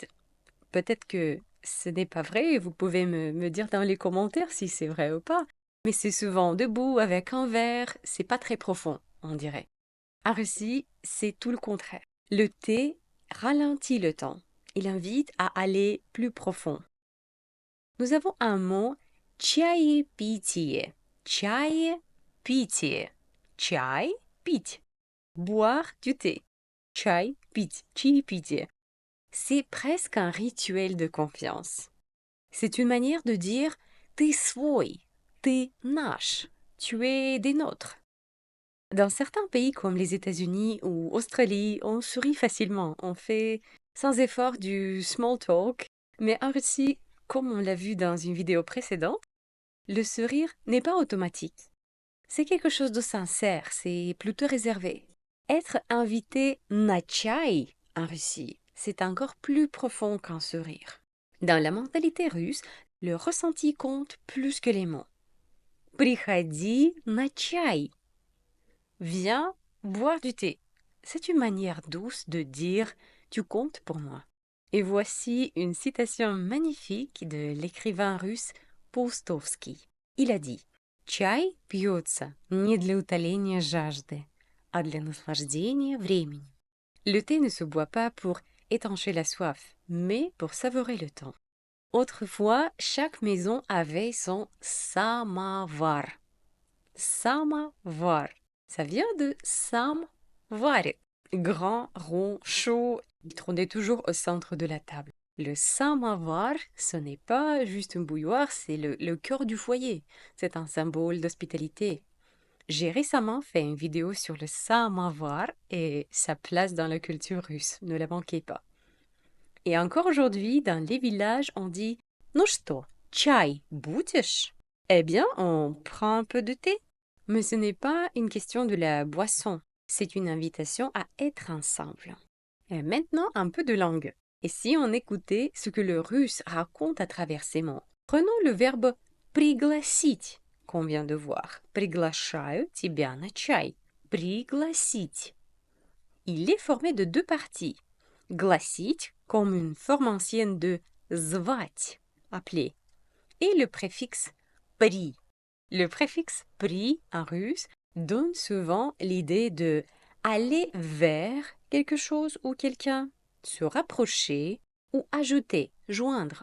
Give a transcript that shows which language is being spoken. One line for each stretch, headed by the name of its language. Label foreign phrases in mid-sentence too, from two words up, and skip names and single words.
French: Peut-être que ce n'est pas vrai, et vous pouvez me dire dans les commentaires si c'est vrai ou pas, mais c'est souvent debout avec un verre, c'est pas très profond, on dirait. En Russie, c'est tout le contraire. Le thé ralentit le temps. Il invite à aller plus profond. Nous avons un mot чаепитие.
Russian: Чаепитие. Чай, пить.
French: Boire du thé.
Russian: Чай, пить. Чаепитие.
French: C'est presque un rituel de confiance. C'est une manière de dire t'es свой, t'es наш, tu es des nôtres. Dans certains pays comme les États-Unis ou Australie, on sourit facilement, on fait sans effort du
English: small talk,
French: mais en Russie, comme on l'a vu dans une vidéo précédente, le sourire n'est pas automatique. C'est quelque chose de sincère, c'est plutôt réservé. Être invité
Russian: на чай
French: en Russie, c'est encore plus profond qu'un sourire. Dans la mentalité russe, le ressenti compte plus que les mots.
Russian: Приходи на чай.
French: Viens boire du thé. C'est une manière douce de dire tu comptes pour moi. Et voici une citation magnifique de l'écrivain russe Paustovski. Il a dit
Russian: «Чай пьется не для утоления жажды, а для наслаждения времени».
French: Le thé ne se boit pas pour étancher la soif, mais pour savourer le temps. Autrefois, chaque maison avait son samovar. Samovar. Ça vient de самоварит. Grand, rond, chaud, il trônait toujours au centre de la table. Le samovar, ce n'est pas juste un bouilloire, c'est le cœur du foyer. C'est un symbole d'hospitalité. J'ai récemment fait une vidéo sur le samovar et sa place dans la culture russe. Ne la manquez pas. Et encore aujourd'hui, dans les villages, on dit
Russian: «Ну что, чай будешь?»
French: Eh bien, on prend un peu de thé. Mais ce n'est pas une question de la boisson, c'est une invitation à être ensemble. Et maintenant, un peu de langue. Et si on écoutait ce que le russe raconte à travers ces mots? Prenons le verbe пригласить qu'on vient de voir. Приглашаю тебя на чай. Пригласить. Il est formé de deux parties. Гласить, comme une forme ancienne de звать, appeler, et le préfixe при. Le préfixe pri en russe donne souvent l'idée de aller vers quelque chose ou quelqu'un, se rapprocher ou ajouter, joindre.